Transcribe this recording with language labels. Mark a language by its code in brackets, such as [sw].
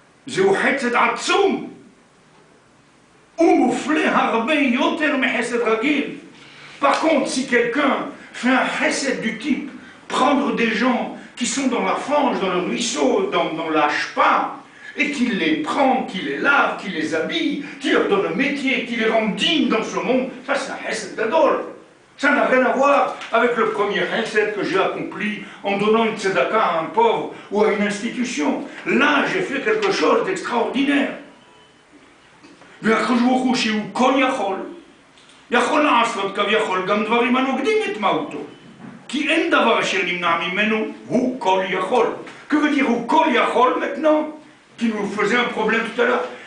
[he] זהו חסד עצום ומופלא הרבה יותר מחסד רגיל. [fr] Par contre, si quelqu'un fait un chesed du type prendre des gens qui sont dans la fange, dans le ruisseau, dans la shpa, et qu'il les prend, qu'il les lave, qu'il les habille, qu'il leur donne un métier, qu'il les rend dignes dans ce monde, ça c'est un chesed gadol. Ça n'a rien à voir avec le premier chesed que j'ai accompli en donnant une tzedaka à un pauvre ou à une institution. Là, j'ai fait quelque chose d'extraordinaire. [he] והקדוש ברוך הוא שהוא כל יכול לעשות כביכול גם דברים הנוגדים את מהותו. כי אין דבר אשר נמנע ממנו, הוא כל יכול. [fr] Que veut dire [he] הוא כל יכול [fr] maintenant? Qui nous faisait un problème tout à l'heure.